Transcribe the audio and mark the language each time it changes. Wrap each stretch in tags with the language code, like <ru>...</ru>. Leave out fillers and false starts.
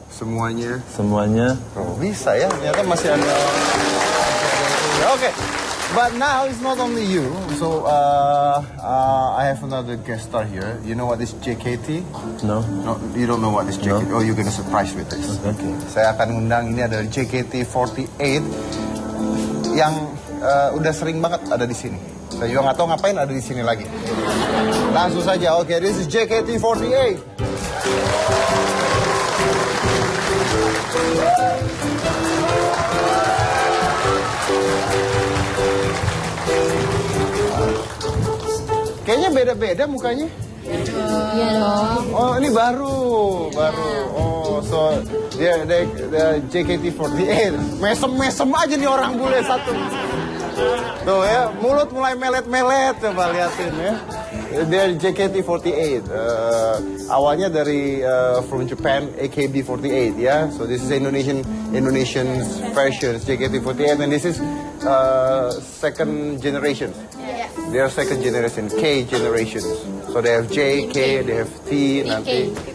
<id>Semuanya. Semuanya. Oh, bisa ya. Ternyata masih ada. Okay.</id> <en>But now it's not only you. So I have another guest star here. You know what is JKT? No. No, you don't know what is JKT. No. Oh, you're gonna surprise with this. Okay.</en> <id>Saya akan ngundang, ini adalah JKT48 yang udah sering banget ada di sini. Saya juga nggak tahu ngapain ada di sini lagi. Langsung saja. Oke,</id> <en>this is JKT48.</en> <id>Kayaknya beda-beda mukanya. Iya dong. Oh, ini baru. Oh, so dia JKT48. Mesem aja nih orang bule satu. Tuh ya, mulut mulai melet-melet, coba liatin ya. Dia JKT48. Awalnya dari</id> <en>from Japan,</en> <id>AKB48 ya.</id> <en>So this is Indonesian version JKT48, and this is second generation. They are second generation, K generations. So they have J, K, they have T,</en> <id>nanti.</id>